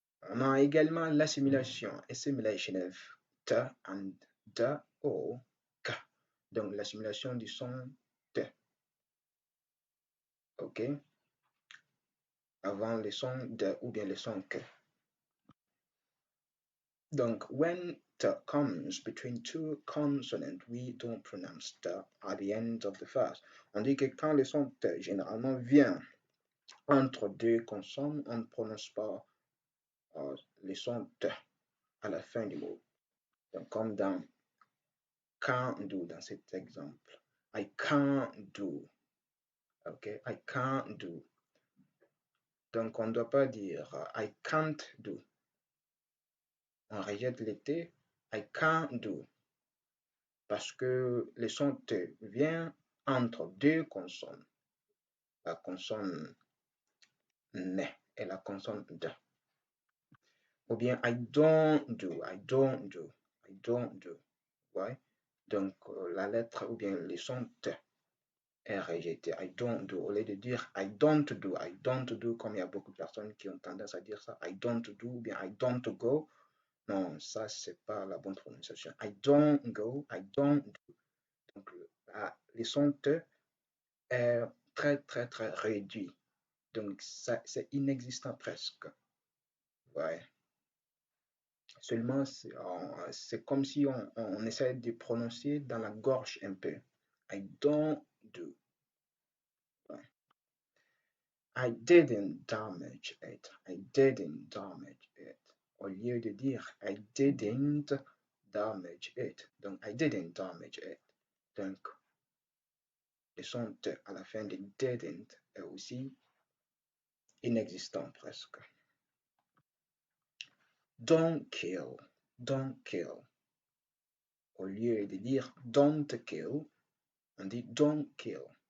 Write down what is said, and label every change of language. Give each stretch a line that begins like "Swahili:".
French: On a également l'assimilation, assimilation
English: of T and D
French: ou K. Donc l'assimilation du son T. OK? Avant le son D ou bien le son K. Donc,
English: when comes between two consonants, we don't pronounce the at the end of the phrase.
French: On dit que quand le son T généralement vient entre deux consonnes, on ne prononce pas le son T à la fin du mot. Donc, comme dans can't do, dans cet exemple.
English: I can't do. Ok, I can't do.
French: Donc, on ne doit pas dire
English: I can't do.
French: On rejette le T. I can't do. Parce que le son T vient entre deux consonnes. La consonne N et la consonne D. Ou bien
English: I don't do, I don't do, I don't do.
French: Ouais? Donc, la lettre ou bien le son T est rejeté.
English: I don't do.
French: Au lieu de dire
English: I don't do,
French: comme il y a beaucoup de personnes qui ont tendance à dire ça, I don't do, ou bien
English: I don't go.
French: Non, ça, c'est pas la bonne prononciation.
English: I don't go, I don't do.
French: Donc, le son T est très, très, très réduit. Donc, c'est inexistant presque. Ouais. Seulement, c'est comme si on essaie de prononcer dans la gorge un peu.
English: I don't do.
French: Ouais.
English: I didn't damage it. I didn't damage it.
French: Au lieu de dire
English: I didn't damage it.
French: Donc,
English: I didn't damage it.
French: Donc, le son T à la fin de didn't est aussi inexistant presque.
English: Don't kill. Don't kill.
French: Au lieu de dire
English: don't kill,
French: on dit
English: don't kill.